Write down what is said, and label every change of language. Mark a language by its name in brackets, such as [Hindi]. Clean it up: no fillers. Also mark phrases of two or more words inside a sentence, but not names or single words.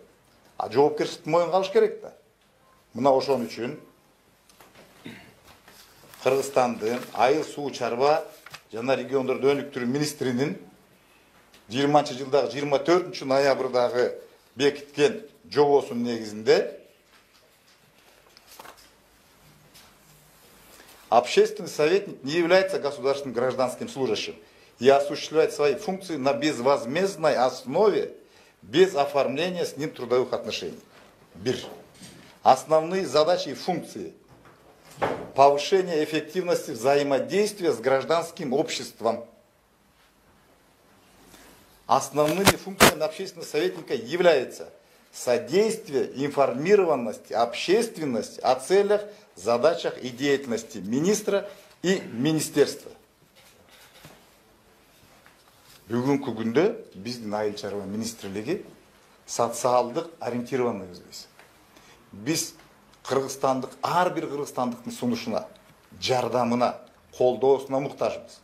[Kyrgyz] А жоопкерчиликти моюнга алыш керек да. Мына ошон үчүн Кыргызстандын айыл суу чарба жана региондорду өнүктүрүү министринин 20-жылдагы 24-ноябрдагы бекиткен жобосунун негизинде [Russian] общественный советник не является государственным гражданским служащим и осуществляет свои функции на безвозмездной основе, без оформления с ним трудовых отношений. Бир. Основные задачи и функции: повышение эффективности взаимодействия с гражданским обществом. Основными функциями общественного советника является содействие информированности общественности о целях, задачах и деятельности министра и министерства. [Kyrgyz] Бүгүнкү күндө биздин айыл чарба министрлиги социалдык ориентированный өзбүз. Биз Кыргызстандык, ар бир кыргызстандыктын сунушуна, жардамына, колдоосуна муктажбыз.